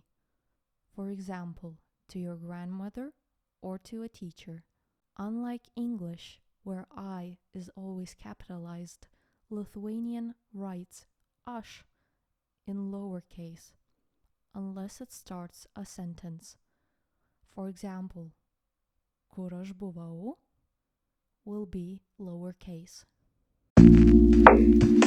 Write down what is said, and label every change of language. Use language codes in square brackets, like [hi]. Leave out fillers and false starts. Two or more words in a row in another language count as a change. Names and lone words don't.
[en] For example, to your grandmother or to a teacher. Unlike English, where I is always capitalized, Lithuanian writes aš in lowercase, unless it starts a sentence. For example, [lt] kur aš buvau [en] will be lowercase.